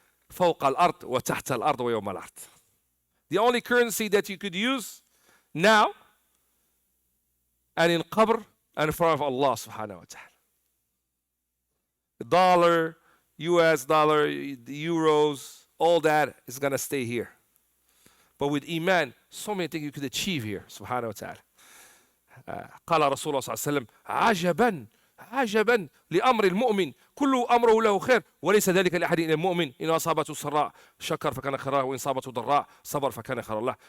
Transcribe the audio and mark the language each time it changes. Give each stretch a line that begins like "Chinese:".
Arabic: فوق الأرض وتحت الأرض ويوم الأرض.
English: The only currency that you could use now and in qabr and in front of Allah subhanahu wa ta'ala. The dollar, US dollar, the euros, all that is going to stay here. But with iman, so many things you could achieve here, subhanahu wa ta'ala.
Arabic: قال رسول الله صلى الله عليه وسلم عجبا عجبا لأمر المؤمن كل أمره له خير وليس ذلك لأحد إلا المؤمن إن أصابته سراء شكر فكان خيرا وإن أصابته ضراء صبر فكان خيرا له.